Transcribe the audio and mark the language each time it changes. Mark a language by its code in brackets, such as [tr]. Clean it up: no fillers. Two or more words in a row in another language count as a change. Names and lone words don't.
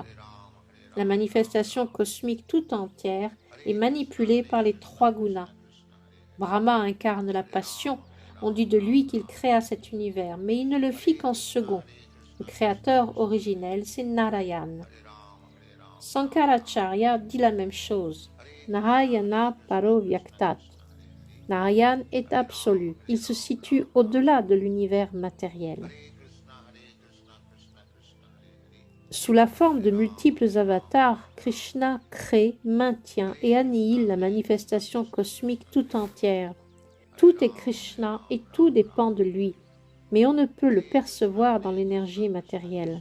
[fr] La manifestation cosmique tout entière est manipulée par les 3 gunas. Brahma incarne la passion, on dit de lui qu'il créa cet univers, mais il ne le fit qu'en second. Le créateur originel, c'est Narayan. Sankaracharya dit la même chose. [sa] नारायण परो व्यक्तात्. [fr] Narayan est absolu, il se situe au-delà de l'univers matériel. Sous la forme de multiples avatars, Krishna crée, maintient et annihile la manifestation cosmique tout entière. Tout est Krishna et tout dépend de lui, mais on ne peut le percevoir dans l'énergie matérielle.